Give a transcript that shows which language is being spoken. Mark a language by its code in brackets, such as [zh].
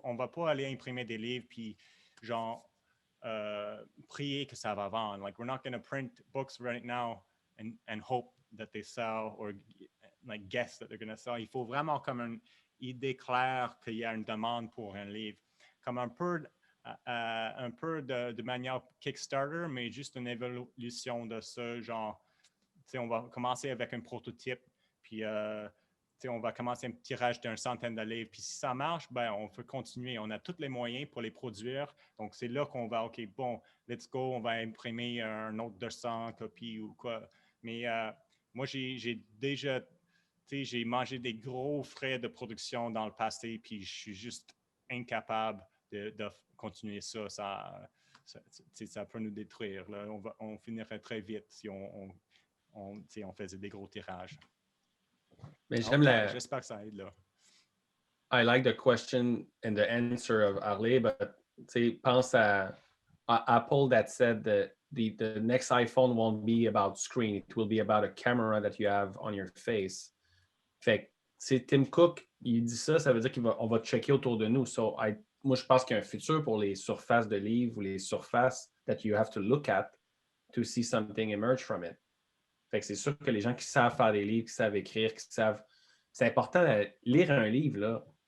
[fr] On ne va pas aller imprimer des livres puis genre prier que ça va vendre. [en] Like, we're not going to print books right now and hope that they sell or like guess that they're going to sell. [fr] Il faut vraiment comme une idée claire qu'il y a une demande pour un livre. Comme un peu de manière Kickstarter, mais juste une évolution de ça, genre, on va commencer avec un prototype, puis on va commencer un tirage d'une centaine de livres, puis si ça marche, ben, on peut continuer. On a tous les moyens pour les produire, donc c'est là qu'on va, OK, bon, [en] let's go, [fr] on va imprimer un autre 200 copies ou quoi. Mais moi, j'ai déjà, j'ai mangé des gros frais de production dans le passé, puis je suis juste incapable de continuer ça. Ça peut nous détruire. Là. On finirait très vite si on faisait des gros tirages. Mais j'aime j'espère que ça aide là. [en] I like the question and the answer of Harley, but [fr] pense à Apple [en] that said that the next iPhone won't be about screen, it will be about a camera that you have on your face. [fr] Fait que Tim Cook, il dit ça veut dire qu'on va checker autour de nous. Moi, je pense qu'il y a un futur pour les surfaces de livres ou les surfaces [en] that you have to look at to see something emerge from it. [fr] Fait que c'est sûr que les gens qui savent faire des livres, qui savent écrire, qui savent... C'est important de lire un livre, là.